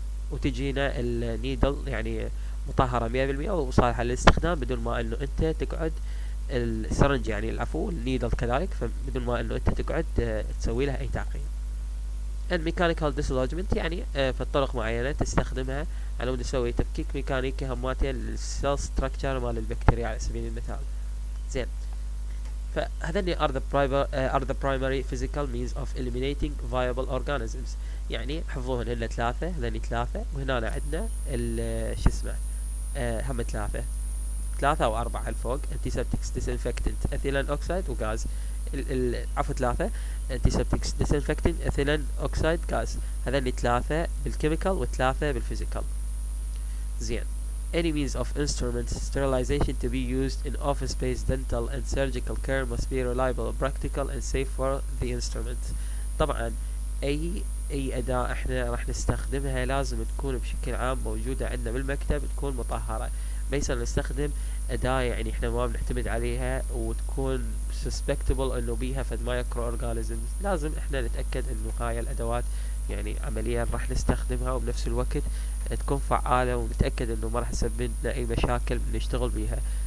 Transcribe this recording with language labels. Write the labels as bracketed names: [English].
[Arabic] وتجينا النيدل يعني مطهرة 100% وصالحة للاستخدام بدون ما انه انت تقعد السرنج يعني العفو النيدل كذلك، فبدون ما انه انت تقعد تسوي لها اي تعقيم. الميكانيكال ديسلوجمنت يعني في طرق معينة تستخدمها على مود تسوي تفكيك ميكانيكي هماتين للسيل ستراكشر مال البكتيريا على سبيل المثال. زين، فهذني [English] are the primary physical means of eliminating viable organisms. [Arabic] يعني حفظوهن هن ثلاثة، هذني ثلاثة، وهنا عندنا شو اسمه هم ثلاثة أو أربعة الفوق، antiseptics disinfectant ethylene oxide وغاز. عفوا ثلاثة، antiseptics disinfectant ethylene oxide غاز. هذني ثلاثة بالكيميكال وثلاثة بالفيزيكال. زين، [English] any means of instrument sterilization to be used in office-based dental and surgical care must be reliable, practical and safe for the instrument. [Arabic] طبعا أي أداة احنا راح نستخدمها لازم تكون بشكل عام موجودة عندنا بالمكتب، تكون مطهرة. ما يصير نستخدم أداة يعني احنا ما بنعتمد عليها وتكون suspectable انه بيها فد مايكرو اورجانيزمز. لازم احنا نتأكد انه هاي الأدوات يعني عمليا راح نستخدمها وبنفس الوقت تكون فعالة، ونتأكد انه ما راح تسبب لنا اي مشاكل نشتغل بيها.